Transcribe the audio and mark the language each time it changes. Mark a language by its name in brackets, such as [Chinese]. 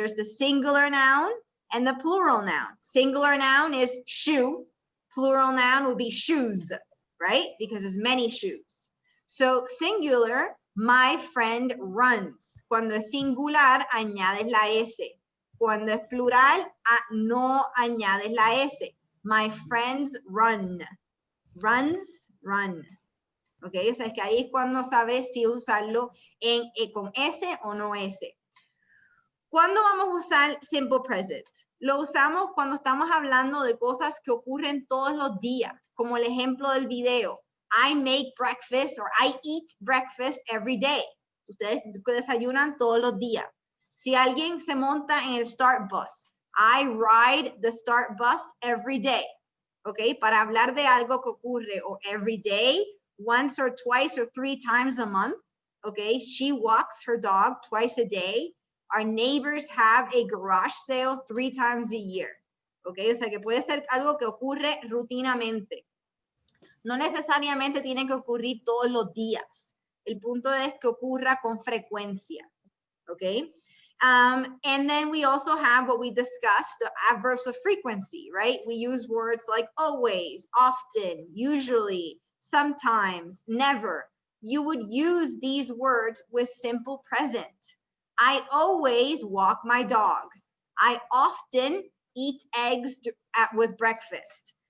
[English] There's the singular noun and the plural noun. Singular noun is shoe. Plural noun will be shoes, right? Because it's many shoes. So singular, my friend runs. [Spanish] Cuando es singular, añades la S. Cuando es plural, no añades la S. [English] My friends run. Runs, run. [Spanish] Ok, o sea, es que ahí es cuando sabes si usarlo con S o no S. ¿Cuándo vamos a usar simple present? Lo usamos cuando estamos hablando de cosas que ocurren todos los días, como el ejemplo del video. [English] I make breakfast or I eat breakfast every day. [Spanish] Ustedes desayunan todos los días. Si alguien se monta en el Start Bus, [English] I ride the Start Bus every day. [Spanish] Ok, para hablar de algo que ocurre o [English] every day, once or twice or 3 times a month. Okay, she walks her dog twice a day. Our neighbors have a garage sale 3 times a year. [Spanish] Okay, o sea que puede ser algo que ocurre rutinamente. No necesariamente tiene que ocurrir todos los días. El punto es que ocurra con frecuencia. [English] Okay. And then we also have what we discussed, the adverbs of frequency, right? We use words like always, often, usually, sometimes, never. You would use these words with simple present. I always walk my dog. I often eat eggs with breakfast.